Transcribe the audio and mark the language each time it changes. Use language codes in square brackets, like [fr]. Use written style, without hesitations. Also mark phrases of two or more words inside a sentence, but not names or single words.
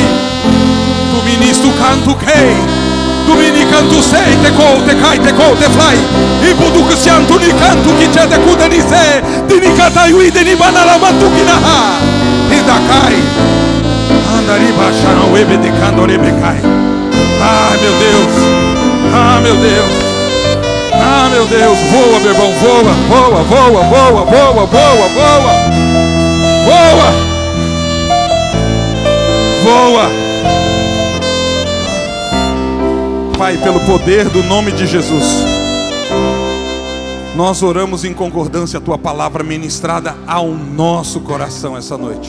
[pt] Tu ministu canto che. Tu vini canto sei te co te cai te co te fly. I budu che sianto ni canto chi c'è te cuda ni se. Di ni catai uide ni banala mantukina ha. E da cai. Andari baixando e bedicando rebecai. Ah, meu Deus. Ah, meu Deus. Ah, meu Deus. Voa, meu irmão. Voa, voa, voa, voa, voa, voa, voa. Voa. Voa. Pai, pelo poder do nome de Jesus, nós oramos em concordância a tua palavra ministrada ao nosso coração essa noite.